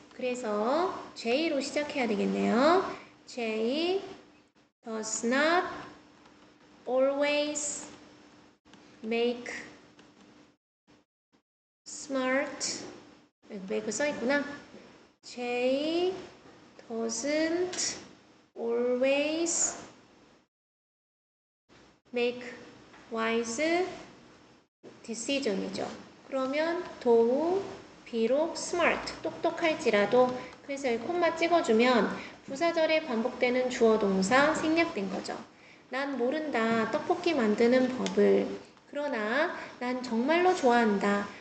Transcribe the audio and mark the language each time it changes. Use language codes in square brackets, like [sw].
[ko] 그래서 J로 시작해야 되겠네요. [en] J does not always make smart make [ko] 써있구나. [en] J doesn't always make wise decision이죠. [ko] 그러면 도우 비록 smart 똑똑할지라도 그래서 이 콤마 찍어주면 부사절에 반복되는 주어 동사 생략된 거죠. 난 모른다 떡볶이 만드는 법을. 그러나 난 정말로 좋아한다.